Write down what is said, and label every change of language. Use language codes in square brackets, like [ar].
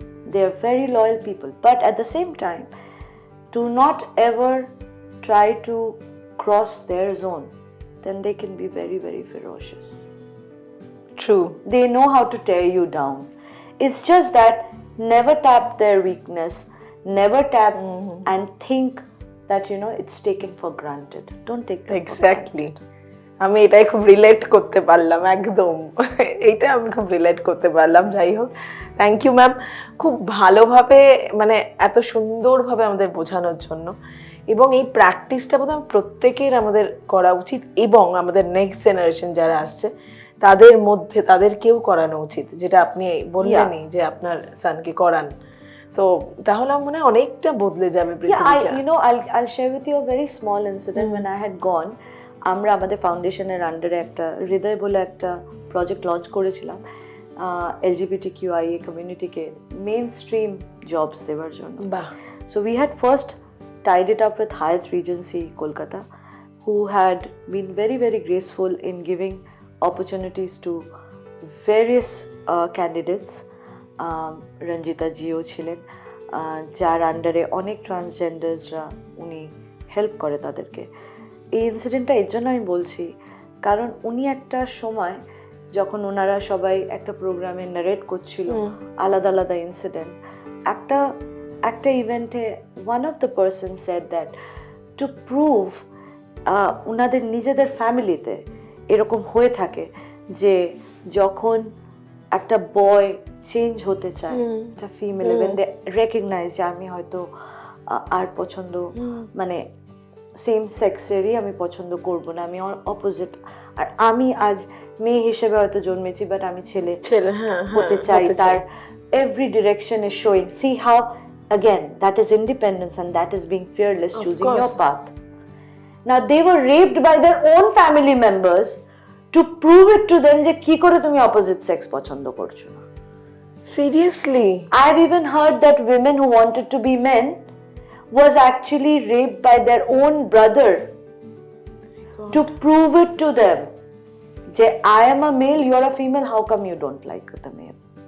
[en] They are very loyal people. But at the same time, do not ever try to cross their zone. Then they can be very, very ferocious. True. They know how to tear you down. It's just that never tap their weakness, never tap and think that it's taken for granted. Don't take that Exactly. [bn] আমি এটাই খুব relate করতে পারলাম, একদম এইটা আমি খুব relate করতে পারলাম। যাই হোক, থ্যাংক ইউ ম্যাম, খুব ভালোভাবে মানে এত সুন্দরভাবে আমাদের বোঝানোর জন্য। এবং এই প্র্যাকটিসটা বোধহয় প্রত্যেকের আমাদের করা উচিত, এবং আমাদের নেক্সট জেনারেশন যারা আসছে তাদের মধ্যে তাদেরকেও করানো উচিত, যেটা আপনি বললেনই যে আপনার সানকে করান। তো তাহলে আমার মনে হয় অনেকটা বদলে যাবে পৃথিবীটা। [en] I'll share with you a very small incident. When I had gone, [bn] আমরা আমাদের ফাউন্ডেশনের আন্ডারে একটা হৃদয় বলে একটা প্রজেক্ট লঞ্চ করেছিলাম LGBTQIA কমিউনিটিকে মেইন স্ট্রিম জবস দেওয়ার জন্য। বাহ। [en] So we had first tied it up with Hyatt Regency Kolkata, who had been very, very graceful in giving opportunities to various candidates. [bn] Ranjita Jio ছিলেন, যার আন্ডারে অনেক ট্রান্সজেন্ডার্সরা উনি help করে তাদেরকে। এই ইনসিডেন্টটা এর জন্য আমি বলছি কারণ উনি একটা সময় যখন ওনারা সবাই একটা প্রোগ্রামে নারেট করছিল আলাদা আলাদা ইনসিডেন্ট, একটা ইভেন্টে [en] one of the person said that to prove [bn] ওনাদের নিজেদের ফ্যামিলিতে এরকম হয়ে থাকে যে যখন একটা বয় চেঞ্জ হতে চায়, একটা ফিমেল, [en] even they recognise [bn] যে আমি হয়তো আর পছন্দ মানে সেম সেক্সেরই আমি পছন্দ করব না, আমি অপোজিট, আর আমি আজ মেয়ে হিসেবে হয়তো জন্মেছি বাট আমি ছেলে হতে চাই, তার [en] every direction is showing. See how again that is independence and that is being fearless, choosing your path. Now they were raped by their own family members to prove it to them [bn] যে কি করে তুমি opposite sex পছন্দ করছো না। [en] Seriously? I've even heard that women who wanted to be men was actually raped by their own brother to prove it to them যে I am a male, you are a female, how come you don't like the male?